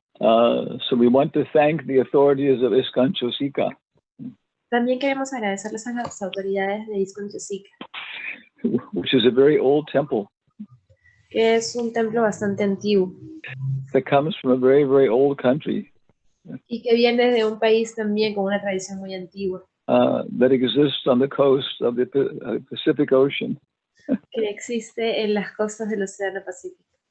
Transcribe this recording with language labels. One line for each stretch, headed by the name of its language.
English: So we want to thank the authorities of ISKCON Chosika.
Spanish: También queremos agradecerles a las autoridades de ISKCON Chosika,
English: which is a very old temple
Spanish: que es un templo bastante antiguo
English: that comes from a very, very old country
Spanish: y que viene de un país también con una tradición muy antigua,
English: that exists on the coast of the Pacific Ocean,
Spanish: que existe en las costas del Océano Pacífico,